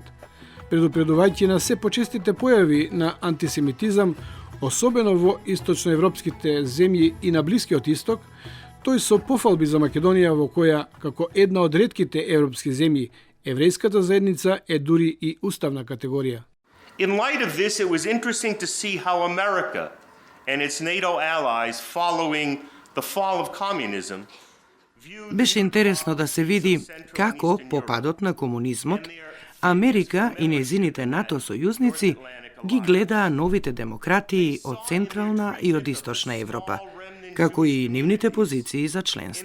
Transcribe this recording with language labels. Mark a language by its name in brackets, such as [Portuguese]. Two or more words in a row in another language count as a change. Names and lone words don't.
[Macedonian] Предупредувајќи на се почестите појави на антисемитизам, особено во источноевропските земји и на Блискиот Исток, тој со пофалби за Македонија, во која, како една од ретките европски земји, еврејската заедница е дури и уставна категорија. [English] In light of this, it was interesting to see how America and its NATO allies following the fall of communism [Macedonian] Беше интересно да се види како по падот на комунизмот Америка и нејзините НАТО сојузници ги гледаа новите демократии од Централна и од Источна Европа, како и нивните позиции за членство.